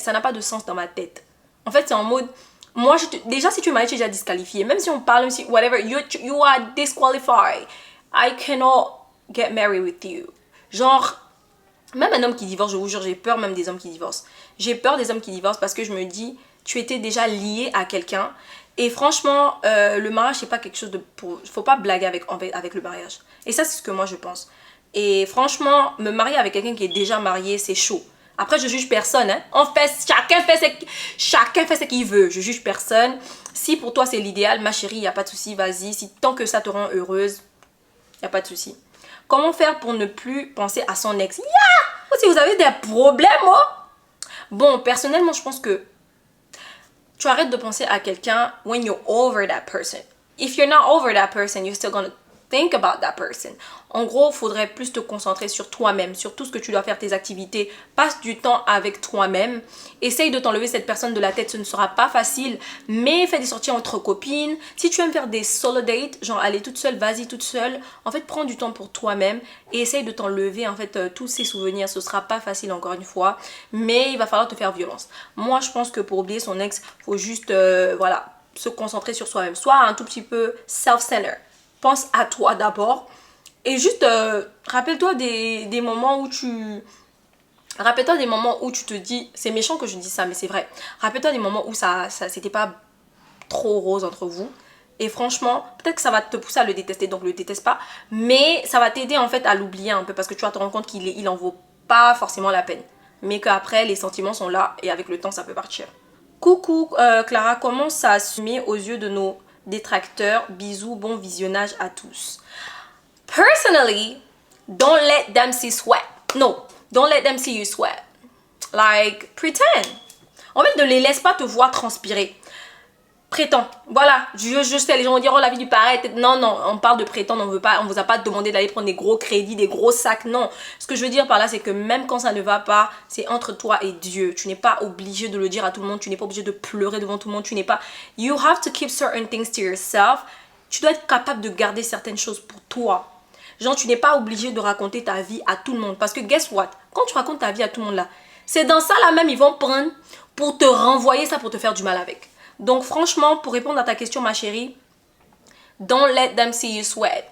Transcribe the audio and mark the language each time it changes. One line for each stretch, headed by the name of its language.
French: Ça n'a pas de sens dans ma tête. En fait, c'est en mode, moi, déjà, si tu es marié, tu es déjà disqualifié. Même si on parle, même si,
English: whatever, you are disqualified. I cannot get married with you.
French: Genre, même un homme qui divorce, je vous jure, j'ai peur même des hommes qui divorcent. J'ai peur des hommes qui divorcent parce que je me dis, tu étais déjà lié à quelqu'un. Et franchement, le mariage, c'est pas quelque chose de... Faut pas blaguer avec le mariage. Et ça, c'est ce que moi, je pense. Et franchement, me marier avec quelqu'un qui est déjà marié, c'est chaud. Après, je juge personne. Hein. En fait, chacun fait ce qu'il veut. Je juge personne. Si pour toi, c'est l'idéal, ma chérie, il n'y a pas de souci, vas-y. Si tant que ça te rend heureuse, il n'y a pas de souci. Comment faire pour ne plus penser à son ex? Ou si vous avez des problèmes, oh? Bon, personnellement, je pense que tu arrêtes de penser à quelqu'un
English: when you're over that person. If you're not over that person, you're still gonna think about that person.
French: En gros, il faudrait plus te concentrer sur toi-même, sur tout ce que tu dois faire, tes activités. Passe du temps avec toi-même. Essaye de t'enlever cette personne de la tête, ce ne sera pas facile. Mais fais des sorties entre copines. Si tu aimes faire des solo dates, genre aller toute seule, vas-y toute seule. En fait, prends du temps pour toi-même et essaye de t'enlever en fait tous ces souvenirs. Ce sera pas facile encore une fois, mais il va falloir te faire violence. Moi, je pense que pour oublier son ex, faut juste voilà, se concentrer sur soi-même. Sois un tout petit peu self-centered. Pense à toi d'abord. Et juste, rappelle-toi des moments où tu... Rappelle-toi des moments où tu te dis... C'est méchant que je dis ça, mais c'est vrai. Rappelle-toi des moments où ça c'était pas trop rose entre vous. Et franchement, peut-être que ça va te pousser à le détester, donc le déteste pas. Mais ça va t'aider en fait à l'oublier un peu parce que tu vas te rendre compte qu'il en vaut pas forcément la peine. Mais qu'après, les sentiments sont là et avec le temps, ça peut partir. Coucou Clara, comment ça assumer aux yeux de nos détracteurs? Bisous, bon visionnage à tous.
English: Personally, don't let them see sweat. No, don't let them see you sweat. Like, pretend.
French: En fait, ne les laisse pas te voir transpirer. Prétends. Voilà, je sais, les gens vont dire, oh, la vie du pareil. Non, non, on parle de prétendre, on vous a pas demandé d'aller prendre des gros crédits, des gros sacs, non. Ce que je veux dire par là, c'est que même quand ça ne va pas, c'est entre toi et Dieu. Tu n'es pas obligé de le dire à tout le monde, tu n'es pas obligé de pleurer devant tout le monde, tu n'es pas...
English: You have to keep certain things to yourself.
French: Tu dois être capable de garder certaines choses pour toi. Genre, tu n'es pas obligé de raconter ta vie à tout le monde. Parce que
English: guess what?
French: Quand tu racontes ta vie à tout le monde là, c'est dans ça là même, ils vont prendre pour te renvoyer ça, pour te faire du mal avec. Donc franchement, pour répondre à ta question, ma chérie,
English: don't let them see you sweat.